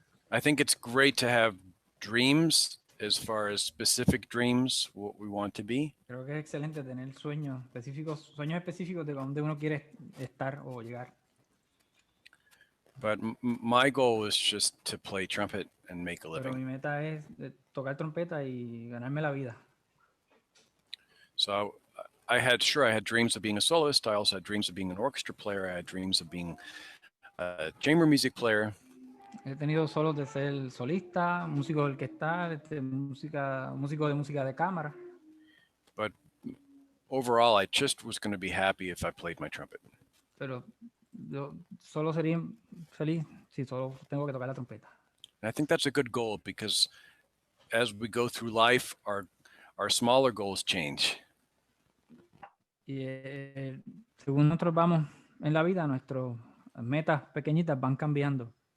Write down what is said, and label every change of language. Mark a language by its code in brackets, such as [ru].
[en] I think it's great to have dreams, as far as specific dreams, what we want to be. [es] Creo que es excelente tener sueños específicos de donde uno quiere estar o llegar. [en] But my goal was just to play trumpet and make a [es] Pero mi [en] living. [es] meta es tocar trompeta y ganarme la vida. [en] So I had dreams of being a soloist. I also had dreams of being an orchestra player. I had dreams of being a chamber music player. [es] He tenido solos de ser solista, músico orquestal, músico de música de cámara. [en] But overall, I just was going to be happy if I played my trumpet. [es] Pero yo solo sería feliz si solo tengo que tocar la trompeta. [en] And I think that's a good goal, because as we go through life, our smaller goals change. [es] Y según nosotros vamos en la vida, nuestras metas pequeñitas van cambiando.